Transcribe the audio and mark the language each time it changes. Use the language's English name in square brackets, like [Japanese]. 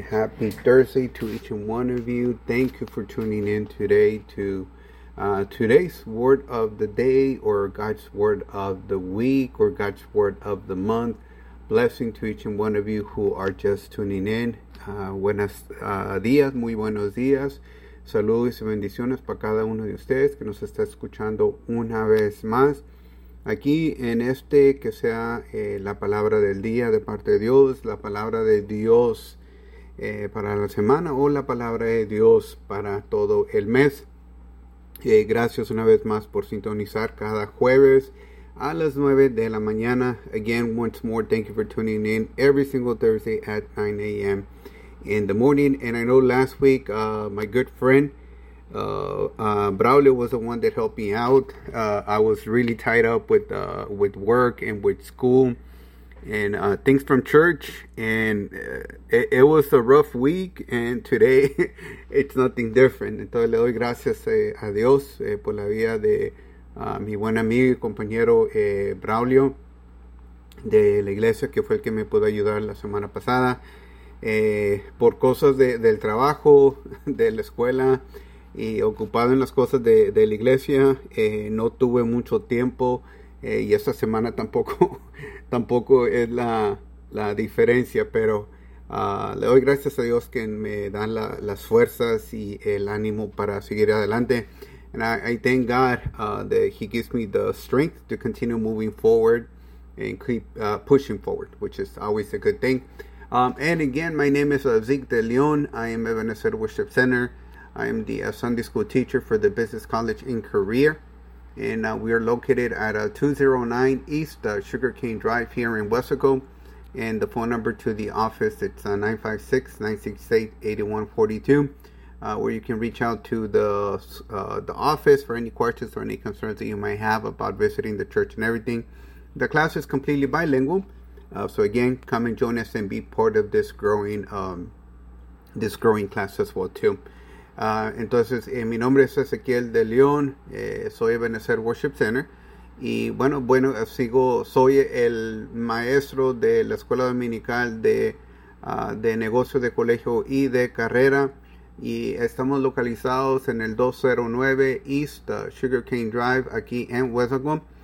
[English] Happy Thursday to each and one of you. Thank you for tuning in today to today's word of the day, or God's word of the week, or God's word of the month. Blessing to each and one of you who are just tuning in. [Spanish] Buenos días, muy buenos días. Saludos y bendiciones para cada uno de ustedes que nos está escuchando una vez más. Aquí en este que sea la palabra del día de parte de Dios, la palabra de Dios para la semana, o la palabra de Dios para todo el mes. Gracias una vez más por sintonizar cada jueves a las 9 de la mañana. [English] Again, once more, thank you for tuning in every single Thursday at 9 a.m. in the morning. And I know last week, my good friend, Braulio, was the one that helped me out. I was really tied up with work and with school and things from church, and it was a rough week, and today it's nothing different. [Spanish] Entonces le doy gracias a Dios por la vida de mi buen amigo y compañero Braulio de la iglesia, que fue el que me pudo ayudar la semana pasada por cosas del trabajo, de la escuela, y ocupado en las cosas de la iglesia, no tuve mucho tiempo, y esta semana tampoco es la diferencia, pero le doy gracias a Dios que me dan las fuerzas y el ánimo para seguir adelante. [English] And I thank God that he gives me the strength to continue moving forward and keep pushing forward, which is always a good thing. And again, my name is Zeke De Leon. I am Ebenezer Worship Center. I am the Sunday school teacher for the Business College in Korea. And we are located at 209 East Sugarcane Drive here in Wesico. And the phone number to the office, it's 956-968-8142, where you can reach out to the office for any questions or any concerns that you might have about visiting the church and everything. The class is completely bilingual. So again, come and join us and be part of this growing class as well too. [Spanish] Entonces, mi nombre es Ezequiel de León, soy Ebenezer Worship Center, y bueno, sigo, soy el maestro de la Escuela Dominical de Negocios de Colegio y de Carrera, y estamos localizados en el 209 East Sugarcane Drive, aquí en Wesico,